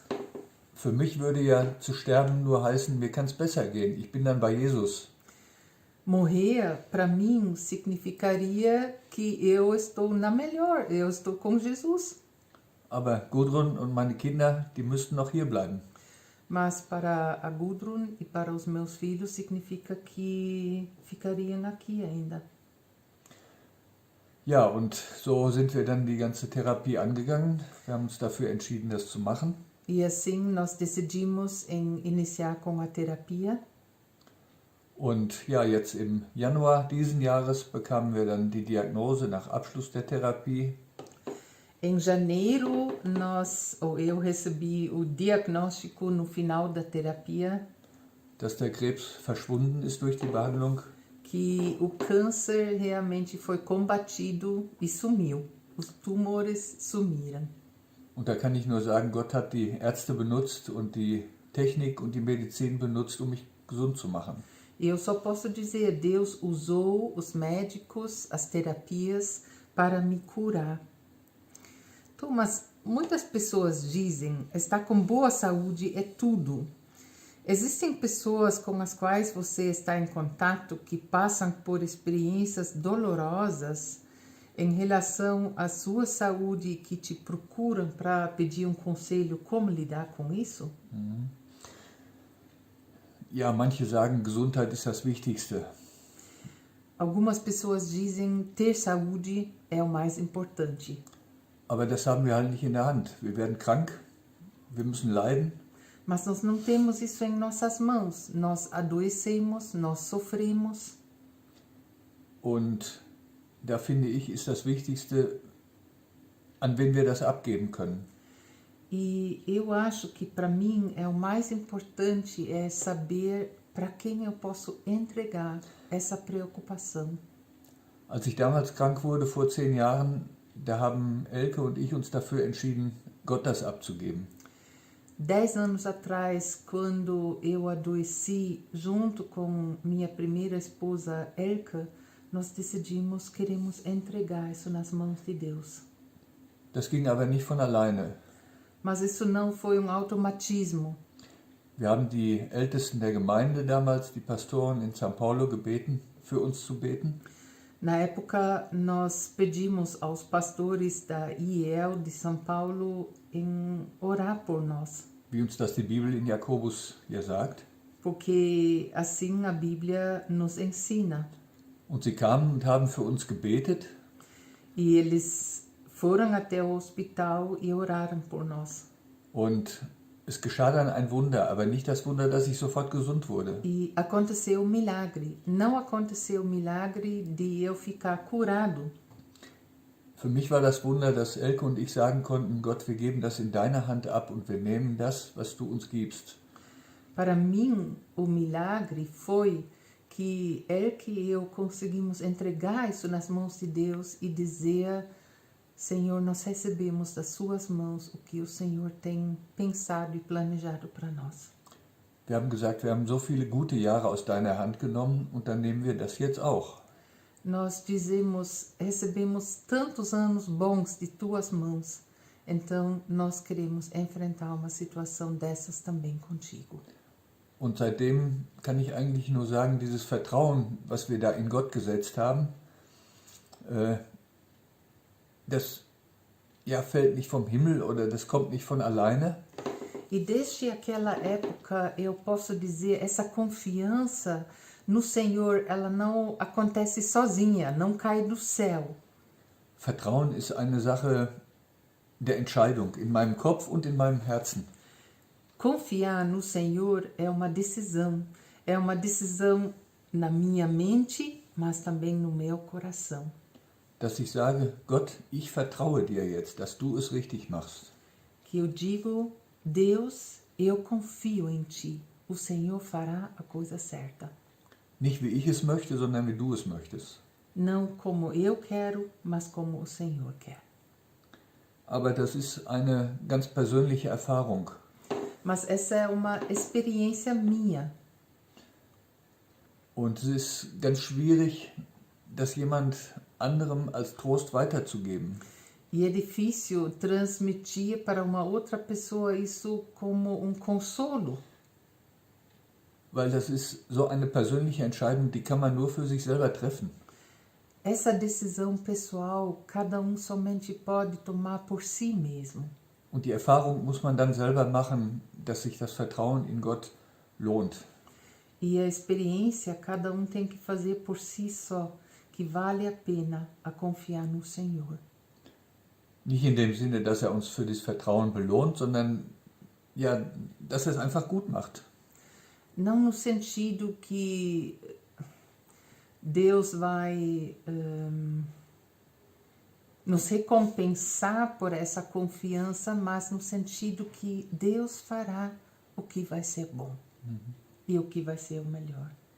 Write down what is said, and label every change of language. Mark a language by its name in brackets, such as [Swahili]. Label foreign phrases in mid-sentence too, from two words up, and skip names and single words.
[German] Für mich würde ja zu sterben nur heißen, mir kann es besser gehen. Ich bin dann bei Jesus. [Portuguese] Morrer, para mim, significaria que eu estou na melhor, eu estou com Jesus. [German] Aber Gudrun und meine Kinder, die müssten noch hier bleiben. [Portuguese] Mas para a Gudrun e para os meus filhos significa que ficariam aqui ainda. [German] Ja, und so sind wir dann die ganze Therapie angegangen. Wir haben uns dafür entschieden, das zu machen. [Portuguese] E assim nós decidimos em iniciar com a terapia. [German] Und ja, jetzt im Januar diesen Jahres bekamen wir dann die Diagnose nach Abschluss der Therapie. [Portuguese] Em janeiro, eu recebi o diagnóstico no final da terapia [German] Dass der Krebs verschwunden ist durch die Behandlung. [Portuguese] que o câncer realmente foi combatido e sumiu. Os tumores sumiram. [German] Und da kann ich nur sagen, Gott hat die Ärzte benutzt und die Technik und die Medizin benutzt, um mich gesund zu machen. [Portuguese] Eu só posso dizer, Deus usou os médicos, as terapias para me curar. Mas muitas pessoas dizem, estar com boa saúde é tudo. Existem pessoas com as quais você está em contato que passam por experiências dolorosas em relação à sua saúde, que te procuram para pedir conselho como lidar com isso? [German] Ja, manche sagen, Gesundheit ist das Wichtigste. [Portuguese] Algumas pessoas dizem ter saúde é o mais importante. [German] Aber das haben wir halt nicht in der Hand. Wir werden krank, wir müssen leiden. [Portuguese] Mas nós não temos isso em nossas mãos. Nós adoecemos, nós sofremos. [German] Und da finde ich, ist das Wichtigste, an wen wir das abgeben können. [Portuguese] E eu acho que para mim o mais importante é saber para quem eu posso entregar essa preocupação. [German] Als ich damals krank wurde, vor 10 Jahren, da haben Elke und ich uns dafür entschieden, Gott das abzugeben. [Portuguese] 10 anos atrás, quando eu adoeci, junto com minha primeira esposa, Elke, nós decidimos, queremos entregar isso nas mãos de Deus. [German] Das ging aber nicht von alleine. [Portuguese] Mas isso não foi automatismo. [German] Wir haben die Ältesten der Gemeinde damals, die Pastoren in São Paulo, gebeten, für uns zu beten. [Portuguese] Na época, nós pedimos aos pastores da IEL de São Paulo em orar por nós. [German] Wie uns das die Bibel in Jakobus ja sagt. [Portuguese] Porque assim a Bíblia nos ensina. [German] Und sie kamen und haben für uns gebetet. [Portuguese] E eles foram até o hospital e oraram por nós. [German] Und es geschah dann ein Wunder, aber nicht das Wunder, dass ich sofort gesund wurde. [Portuguese] E aconteceu um milagre. Não aconteceu o milagre de eu ficar curado. [German] Für mich war das Wunder, dass Elke und ich sagen konnten, Gott, wir geben das in deine Hand ab und wir nehmen das, was du uns gibst. [Portuguese] Para mim, o milagre foi que Elke e eu conseguimos entregar isso nas mãos de Deus e dizer, Senhor, nós recebemos das suas mãos o que o Senhor tem pensado e planejado para nós. [German] Wir haben gesagt, wir haben so viele gute Jahre aus deiner Hand genommen und dann nehmen wir das jetzt auch. [Portuguese] Nós dizemos, recebemos tantos anos bons de tuas mãos, então nós queremos enfrentar uma situação dessas também contigo. [German] Und seitdem kann ich eigentlich nur sagen, dieses Vertrauen, was wir da in Gott gesetzt haben, das ja, fällt nicht vom Himmel oder das kommt nicht von alleine. [Portuguese] E desde aquela época eu posso dizer, essa confiança no Senhor, ela não acontece sozinha, não cai do céu. [German] Vertrauen ist eine Sache der Entscheidung in meinem Kopf und in meinem Herzen. [Portuguese] Confiar no Senhor é uma decisão na minha mente, mas também no meu coração. [German] Dass ich sage, Gott, ich vertraue dir jetzt, dass du es richtig machst. [Portuguese] Que eu digo, Deus, eu confio em Ti, o Senhor fará a coisa certa. [German] Nicht wie ich es möchte, sondern wie du es möchtest. [Portuguese] Não como eu quero, mas como o Senhor quer. [German] Aber das ist eine ganz persönliche Erfahrung. [Portuguese] Mas essa é uma experiência minha. [German] Und es ist ganz schwierig, das jemand anderem als Trost weiterzugeben. [Portuguese] E é difícil transmitir para uma outra pessoa isso como um consolo. [German] Weil das ist so eine persönliche Entscheidung, die kann man nur für sich selber treffen. [Portuguese] Essa decisão pessoal, cada somente pode tomar por si mesmo. [German] Und die Erfahrung muss man dann selber machen, dass sich das Vertrauen in Gott lohnt. [Portuguese] E a experiência, cada tem que fazer por si só, que vale a pena a confiar no Senhor. [German] Nicht in dem Sinne, dass er uns für das Vertrauen belohnt, sondern ja, dass er es einfach gut macht. [Portuguese] Não no sentido que Deus vai nos recompensar por essa confiança, mas no sentido que Deus fará o que vai ser bom e o que vai ser o melhor.